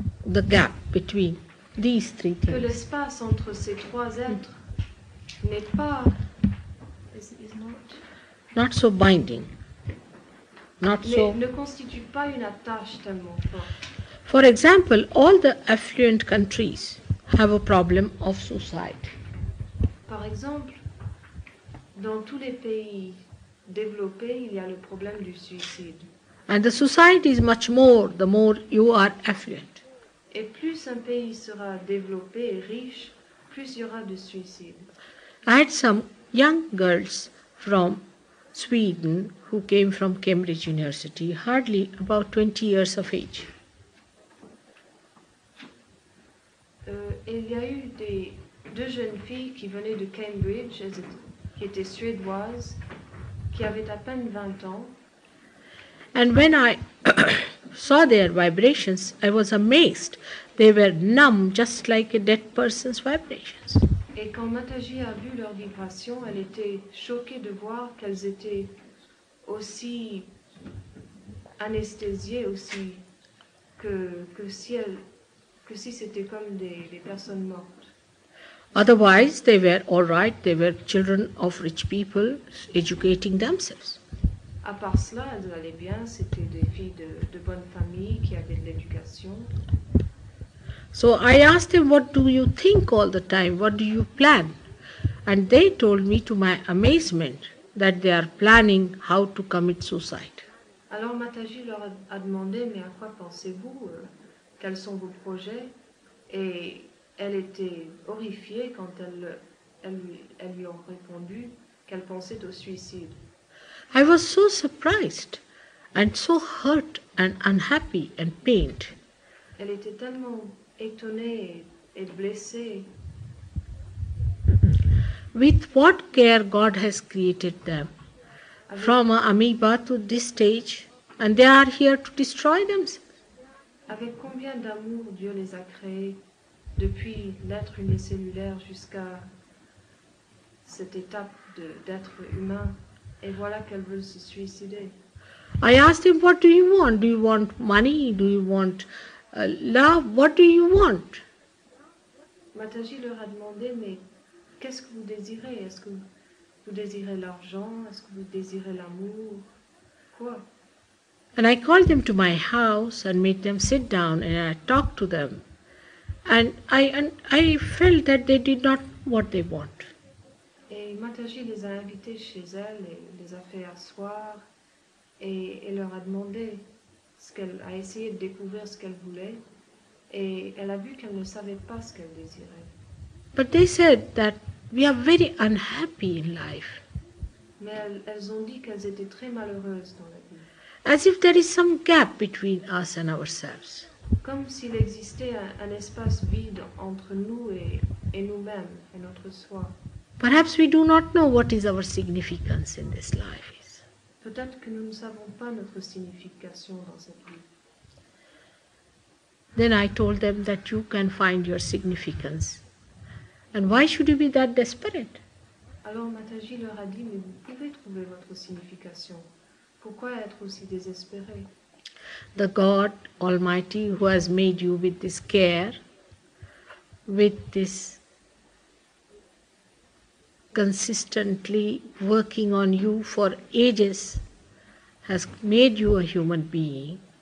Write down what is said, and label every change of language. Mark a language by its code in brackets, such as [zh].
[en] The gap between these three [fr] que [en] things. [fr] l'espace entre ces trois êtres n'est pas, is [en] Not so binding. Not so. [fr] ne constitue pas une attache tellement forte. [en] For example, all the affluent countries have a problem of suicide. [fr] Par exemple, dans tous les pays développés, il y a le problème du suicide. [en] And the suicide is much more the more you are affluent. [fr] Et plus un pays sera développé et riche, plus il y aura de suicides. [en] I had some young girls from Sweden who came from Cambridge University, hardly about 20 years of age. [fr] Et il y a eu deux jeunes filles qui venaient de Cambridge, qui étaient suédoises, qui avaient à peine 20 ans. [en] And when I saw their vibrations, I was amazed. They were numb, just like a dead person's vibrations. [fr] Et quand Mataji a vu leurs vibrations, elle était choquée de voir qu'elles étaient aussi anesthésiées, aussi que si c'était comme des personnes mortes. [en] Otherwise, they were all right. They were children of rich people educating themselves. [fr] À part cela, elles allaient bien, c'était des filles de bonne famille qui avaient de l'éducation. [en] So I asked them, what do you think all the time? What do you plan? And they told me, to my amazement, that they are planning how to commit suicide. [fr] Alors Mataji leur a demandé, mais à quoi pensez-vous? Quels sont vos projets? Et elle était horrifiée quand elles lui ont répondu qu'elle pensait au suicide. [en] I was so surprised and so hurt and unhappy and pained. [fr] Elle était tellement étonnée et blessée. [en] With what care God has created them, [fr] Avec, [en] from an amoeba to this stage, and they are here to destroy themselves. [fr] avec combien d'amour Dieu les a créés depuis l'être unicellulaire jusqu'à cette étape d'être humain. Et voilà qu'elle veut se suicider. [en] I asked him, what do you want? Do you want money? Do you want love? What do you want? [fr] Mataji leur a demandé, mais qu'est-ce que vous désirez? Est-ce que vous désirez l'argent? Est-ce que vous désirez l'amour? Quoi? [en] And I called them to my house and made them sit down and I talked to them. And I felt that they did not what they want. [fr] Et Mataji les a invités chez elle et les a fait asseoir et leur a demandé qu'elle a essayé de découvrir ce qu'elle voulait et elle a vu qu'elle ne savait pas ce qu'elle désirait. [en] But they said that we are very unhappy in life, [fr] Mais elles ont dit qu'elles étaient très malheureuses dans la vie, [en] as if there is some gap between us and ourselves. [fr] comme s'il existait un espace vide entre nous et nous-mêmes et notre soi. [en] Perhaps we do not know what is our significance in this life is. [fr] Peut-être que nous ne savons pas notre signification dans cette vie. [en] Then I told them that you can find your significance. And why should you be that desperate? [fr] Alors Mataji leur a dit, mais vous pouvez trouver votre signification. Pourquoi être aussi désespéré? [en] The God Almighty who has made you with this care, with this consistently working on you for ages, has made you a human being,